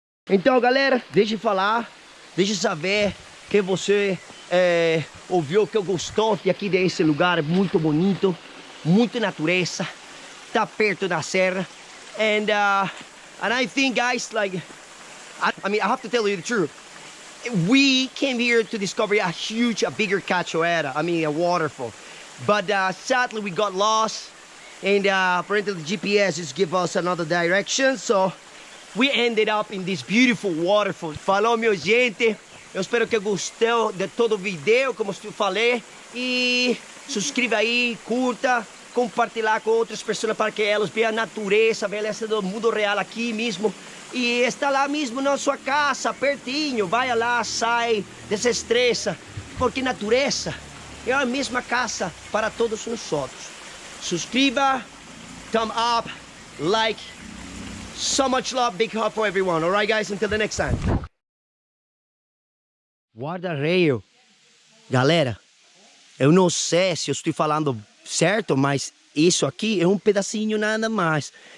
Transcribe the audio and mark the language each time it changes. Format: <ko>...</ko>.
<pt>Então, galera, deixa eu falar, deixa eu saber que você ouviu, que gostou de aqui desse lugar muito bonito, muito natureza, tá perto da serra,</pt> <en>and I think, guys, like, I mean, I have to tell you the truth. We came here to discover a bigger cachoeira, I mean, a waterfall, but sadly we got lost, and apparently the GPS just give us another direction, so we ended up in this beautiful waterfall.</en> <pt>Falou, minha gente. Eu espero que gostou de todo o vídeo, como eu falei. E subscreva aí, curta, compartilhar com outras pessoas para que elas vejam a natureza, a beleza do mundo real aqui mesmo. E está lá mesmo na sua casa, pertinho. Vai lá, sai, desestressa. Porque natureza é a mesma casa para todos nós outros. Subscreva,</pt> <en>thumb up, like. So much love, big hug for everyone. All right, guys, until the next time.</en> <pt>Guarda-reio. Galera, eu não sei se eu estou falando certo, mas isso aqui é pedacinho nada mais.</pt>